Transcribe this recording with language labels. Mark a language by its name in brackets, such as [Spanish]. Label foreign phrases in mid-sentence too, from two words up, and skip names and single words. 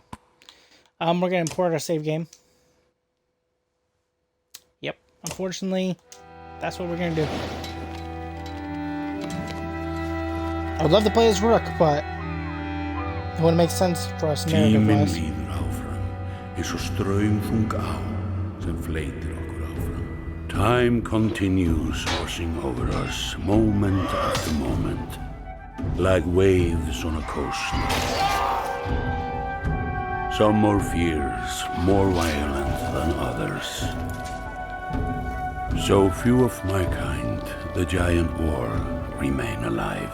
[English] We're going to import our save game. Yep, unfortunately, that's what we're going to do. I would love to play as Rook, but it wouldn't make sense for us narrative-wise. [Icelandic] Tíminn líður áfram, eins og straumþung á sem fleytir okkur áfram. [English] Time continues washing over us, moment after moment, like waves on a coast. Some more fierce, more violent than others. So few of my kind, the giant war, remain alive.